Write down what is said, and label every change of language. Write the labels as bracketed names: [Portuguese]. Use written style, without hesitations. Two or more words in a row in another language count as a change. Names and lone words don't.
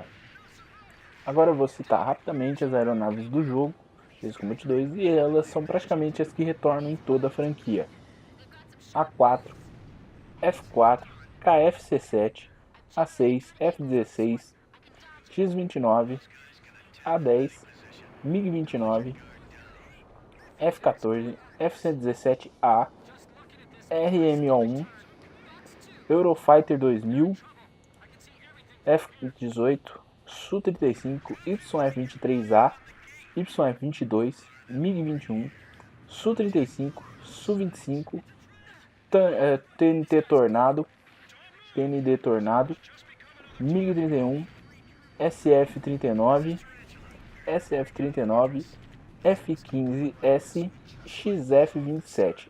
[Portuguese] Agora eu vou citar rapidamente as aeronaves do jogo, Ace Combat 2, e elas são praticamente as que retornam em toda a franquia. A4, F4, KFC-7, A6, F-16, X-29, A-10, MiG-29, F-14, F-117A, RMO-1, Eurofighter 2000, F-18, Su-35, YF-23A, YF-22, MiG-21, Su-35, Su-25, TNT Tornado, TND Tornado, MiG-31, SF-39, SF-39, F-15S, XF-27.